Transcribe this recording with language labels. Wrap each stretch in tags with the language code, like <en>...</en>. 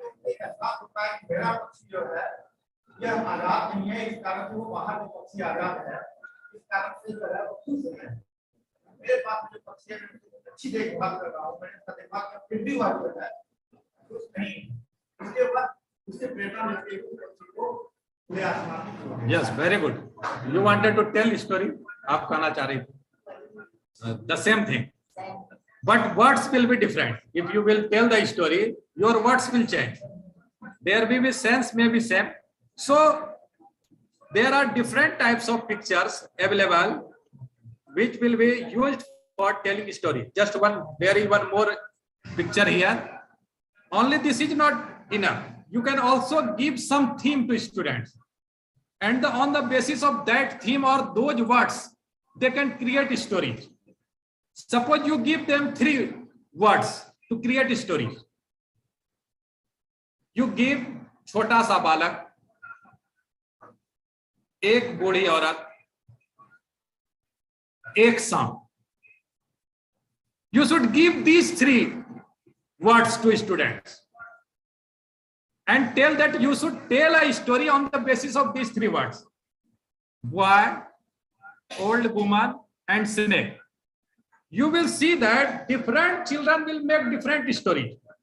<hi>एक ऐसा होता है कि मेरा पक्षी जो है यह आजाद नहीं है, इस कारण से वो बाहर जो पक्षी आजाद है, इस कारण से जो है वो खुश है। मेरे पास जो पक्षी है अच्छी देखभाल कर रहा हूँ, मैंने उसका देखभाल किया फिर भी वह जो है खुश नहीं। उसके बाद उससे प्रेरणा मिलती है पक्षी को पूरे आसमान में।</hi> <en>Yes, very good. You wanted to tell story.</en> <hi>आप कहना चाह रही थी</hi> <en>the same thing, but words will be different. If you will tell the story, your words will change. There will be sense may be same. So there are different types of pictures available which will be used for telling story. Just one, there is one more picture here. Only this is not enough. You can also give some theme to students, and on the basis of that theme or those words, they can create stories. Suppose you give them 3 words to create a story. You give</en> <hi>छोटा सा बालक, एक बूढ़ी औरत, एक सांप.</hi> <en>You should give these 3 words to students and tell that you should tell a story on the basis of these 3 words: boy, old woman, and snake. You will see that different children will make different stories.</en>